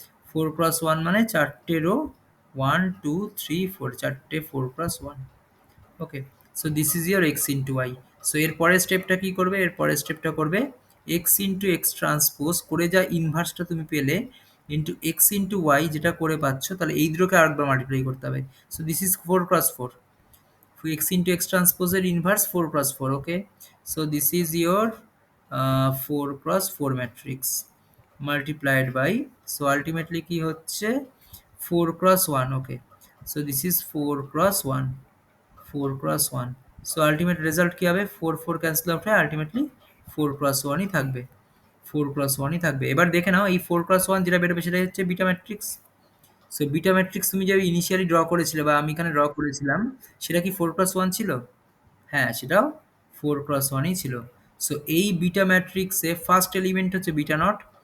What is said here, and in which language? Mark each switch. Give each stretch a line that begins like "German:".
Bangla: 4 × 1 মানে চারটে রো, 1 2 3 4, চারটে 4 × 1।
English: Okay, so this is your x into y.
Bangla: So এর পরের স্টেপটা কি করবে? এর পরের স্টেপটা করবে এক্স ইন্টু এক্স ট্রান্সপোজ করে যা ইনভার্সটা তুমি পেলে ইন্টু এক্স ইন্টু ওয়াই যেটা করে পাচ্ছ, তাহলে এই দুটোকে আরেকবার মাল্টিপ্লাই করতে হবে।
English: So this is 4 × 4, x into x transpose এর inverse 4 × 4। Okay, so this is your 4 × 4 matrix multiplied by, so ultimately
Bangla: কি হচ্ছে
English: 4 × 1। Okay, so this is 4 × 1, 4 × 1। so ultimate result
Bangla: কি হবে? 4 4 cancel out হয়, ultimately 4 × 1ই থাকবে, 4 × 1ই থাকবে। এবার দেখে নাও এই 4 × 1 যেটা বেরোবে সেটা হচ্ছে beta matrix. So beta matrix তুমি যে ইনিশিয়ালি ড্র করেছিলে বা আমি এখানে ড্র করেছিলাম, সেটা কি 4+1 ছিল? হ্যাঁ, সেটাও 4+1ই ছিল। সো এই বিটা ম্যাট্রিক্সে ফার্স্ট এলিমেন্ট হচ্ছে বিটা নট।